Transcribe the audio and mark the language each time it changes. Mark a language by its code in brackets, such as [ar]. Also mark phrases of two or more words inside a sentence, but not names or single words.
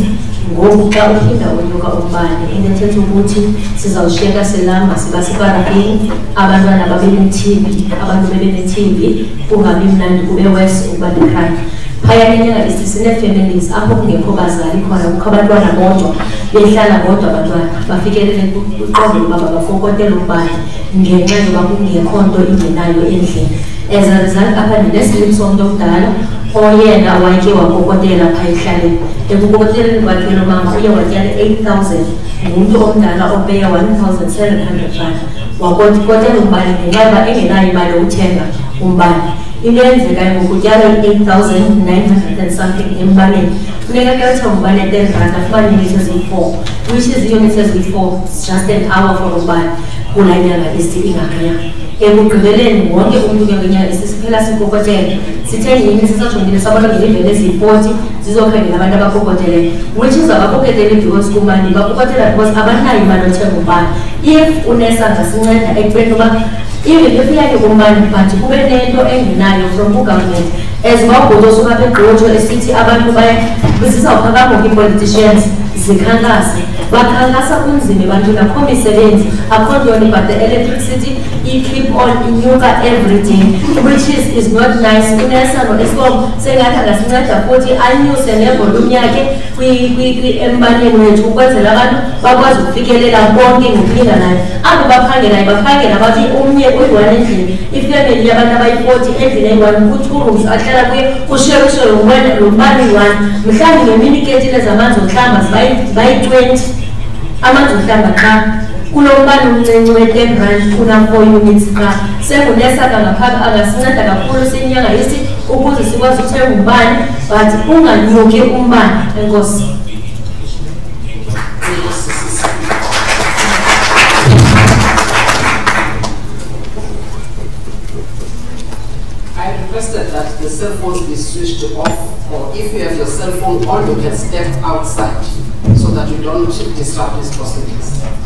[xh] Ngoku xa uphinda unyuka umbane into ethetha ukuthi sizawushiyeka silamba siba separafini, abantwana babe ne-TB, abantu bebe ne-TB, kungabi mnandi kube wesi ukuba necrime. Phaya enyanga East sine-families apho kungekho bazali khona, kukho abantwana bodwa behlala bodwa abantwana bafikelele kwiqondo lokuba babafokotele umbane ngenxa yoba kungekho nto ingenayo endlini. [en] As a result [xh] apha ndinesilip somntu omdala oyena wayeke wakokotela phaa ekuhlaleni. Ekukokoteleni kwakhe lo mama uye watyala 8,000, ngumntu omdala opeya 1,700 rand wakokotela umbane ngenxa yoba engenayo imali yokuthenga umbane. Into eyenzekayo ngokutyala 8,900 [en] and something [xh] embaneni, funeka ke uthenga umbane 10 rand afumane iimitha eziyi-4, [en] which is [xh] iimitha eziyi-4 [en] just an hour for [xh] umbane kulaa nyanga East ingakayanga. Ekugqibeleni wonke umntu ke ngenyanga East siphela sikokotela, sithenge imitha sisajongile sabona ngelivele eziyi-40 zizokhangela abantu abakokoteleyo, [en] which is [xh] abakokotele because kumbane bakokotela because abanayo imali yothenga umbane. If uNersa angasinceda ekubeni uba [en] even if [xh] uyake kumbane but kube nento engenayo from ugovernment, as wawubhoda osuka apha eGqotho esithi abantu sizawuphakama kwi-politicians zikhankase, bakhankasa kunzima ebantwini, akho misebenzi, akho ntoni, [en] but the electricity keep on inyuka every day, which is not nice. [xh] uNersa no-Eskom sengathi angasinceda futhi anyuse nevolume yakhe embaneni wethu ukwenzela abantu bakwazi ukufikelela konke ngokulinganayo. Abo baphangelayo baphangela bathi umnye uyi-1 endlini, ifamily yabantu abayi-40 endlini eyi-1 ku-2 rooms ahlala kuye kusherishe lo mbane yi-1, mhlawumbi ngemini iketile zamanzi ohlamba bayi-20 amanzi ohlamba qha kulo mbane umncinci we-10 rand kuna-4 units qha. SenguNersa angasinceda kakhulu siyinyanga East ukuze sikwazi ukuthenga umbane but unganyuki umbane. Enkosi. [en] I requested that the cell phones be switched off, or if you have your cell phone on, you can step outside so that you don't disrupt these proceedings.